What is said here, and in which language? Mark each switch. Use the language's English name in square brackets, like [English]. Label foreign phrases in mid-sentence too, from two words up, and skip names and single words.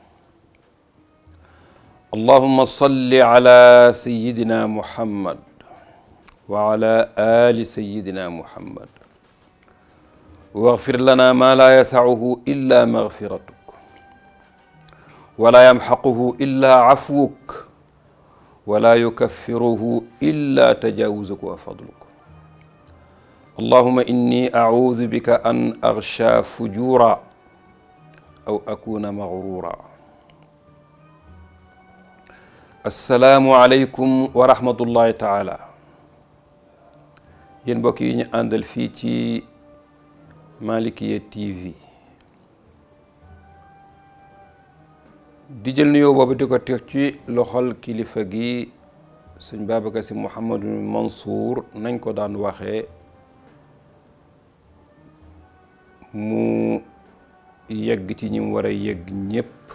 [Arabic] اللهم صل على سيدنا محمد وعلى آل سيدنا محمد، واغفر لنا ما لا يسعه إلا مغفرتك ولا يمحقه إلا عفوك ولا يكفره إلا تجاوزك وفضلك. اللهم إني أعوذ بك أن أغشى فجورا أو أكون مغرورا. السلام عليكم ورحمة الله تعالى. [Wolof] yéen mbokk yi ñu àndal fii ci Malikiya TV di jël nuyoo boobu di ko teg ci loxol kilifa gi sëñ Babacar Sy Mouhamadou Mansour nañ ko daan waxee, mu yegg ci ñi mu war a yegg ñépp.